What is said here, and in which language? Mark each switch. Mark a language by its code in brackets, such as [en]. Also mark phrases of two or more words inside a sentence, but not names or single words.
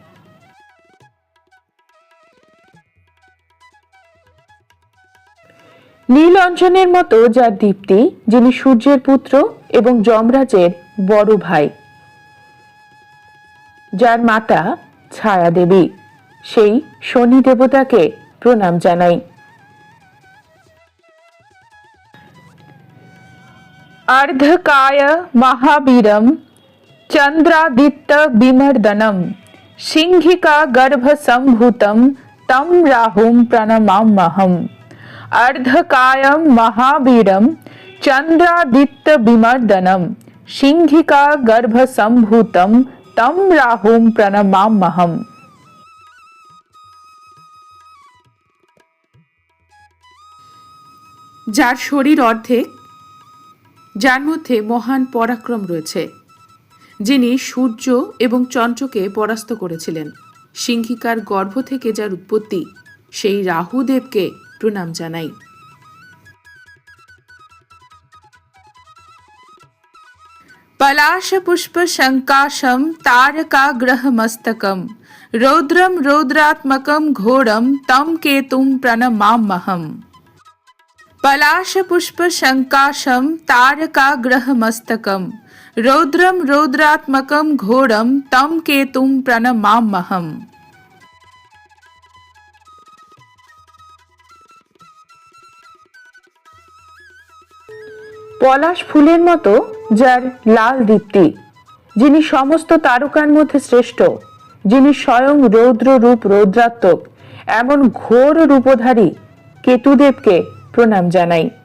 [bn] নীল অঞ্জনের মতো যার দীপ্তি, যিনি সূর্যের পুত্র এবং যমরাজের বড় ভাই, যার মাতা ছায়া দেবী, সেই শনি দেবতাকে প্রণাম জানাই। [sa] अर्धकाय महावीरम चंद्रादित्य विमर्दनम सिंहिका गर्भ संभूतम तम राहुम प्रणमाम्यहम्। अर्धकाय महावीरम चंद्रादित्य विमर्दनम सिंहिका गर्भ संभूतम तम राहुम प्रणमाम्यहम्। [bn] যার শরীর অর্ধেক, যার মধ্যে মহান পরাক্রম রয়েছে, যিনি সূর্য এবং চন্দ্রকে পরাস্ত করেছিলেন, সিংহিকার গর্ভ থেকে যার উৎপত্তি, সেই রাহুদেবকে প্রণাম জানাই। [sa] পলাশ পুষ্প শঙ্কাশম তারকাগ্রহ মস্তকম রৌদ্রম রৌদ্রাত্মকম ঘোরম তম কেতুম প্রণমাম্যহম। पलाश पुष्प शंकाशम तारकाग्रह मस्तकम रौद्रम रौद्रात्मकम घोरम तम केतुम प्रणमाम्यहम्। [bn] পলাশ ফুলের মতো যার লাল দীপ্তি, যিনি সমস্ত তারকার মধ্যে শ্রেষ্ঠ, যিনি স্বয়ং রৌদ্র রূপ রৌদ্রাত্মক, এমন ঘোর রূপধারী কেতুদেবকে প্রণাম জানাই।